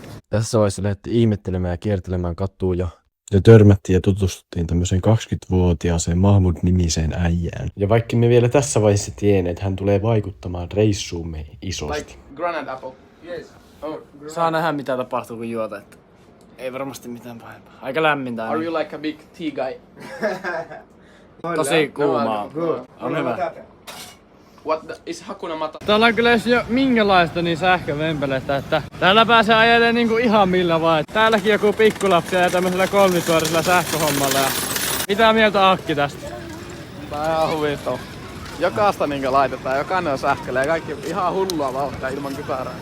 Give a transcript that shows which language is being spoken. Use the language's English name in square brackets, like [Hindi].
[Finnish] Tässä vaiheessa lähdettiin ihmettelemään ja kiertelemään katua ja törmättiin ja tutustuttiin tämmöiseen 20-vuotiaaseen Mahmud-nimiseen äijään. Ja vaikka me vielä tässä vaiheessa tienneet, että hän tulee vaikuttamaan reissuumme isosti. [English] Like granite apple. Yes. Oh, [Finnish] Saa nähdä mitä tapahtuu kun juota. Että ei varmasti mitään pahempaa. Aika lämmintä. [English] Are you like a big tea guy? [Finnish] Tosi kuumaa. On hyvä. [English] What the, is Hakuna Matata? [Finnish] Täällä on kyllä jo minkälaista niin sähkövempeleistä, että täällä pääsee ajelemaan niinku ihan millä vaan. Täälläkin joku pikkulapsi ja tämmöisellä kolmisuorisella sähköhommalla. Ja mitä mieltä Akki tästä? Tää on ihan huvittava. Jokaista niinkö laitetaan, jokainen on sähköllä ja kaikki ihan hullua vauhtia ilman kypärää.